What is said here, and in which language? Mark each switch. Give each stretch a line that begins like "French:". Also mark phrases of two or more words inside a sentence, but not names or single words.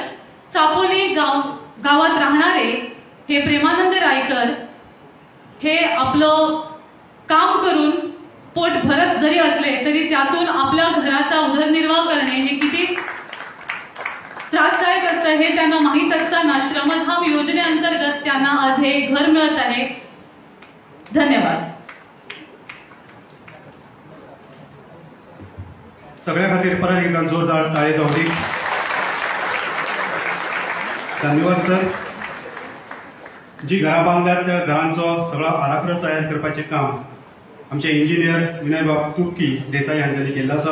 Marathi: चापोली गावात राहणारे हे प्रेमानंद रायकर हे आपलं काम करून पोट भरत जरी असले तरी त्यातून आपल्या घराचा उदरनिर्वाह करणे हे किती त्रासदायक असतं हे त्यांना माहीत असताना श्रमधाम योजनेअंतर्गत त्यांना आज हे घर मिळत आहे. धन्यवाद.
Konkani: सगळ्या खातीर परत एकदा जोरदार ताळे जावडी. धन्यवाद सर. जी घरां बांदल्यात त्या घरांचो सगळो आराखडो तयार करपाचें काम आमचे इंजिनियर विनय बाब तुपकी देसाई हांच्यांनी केल्लो आसा.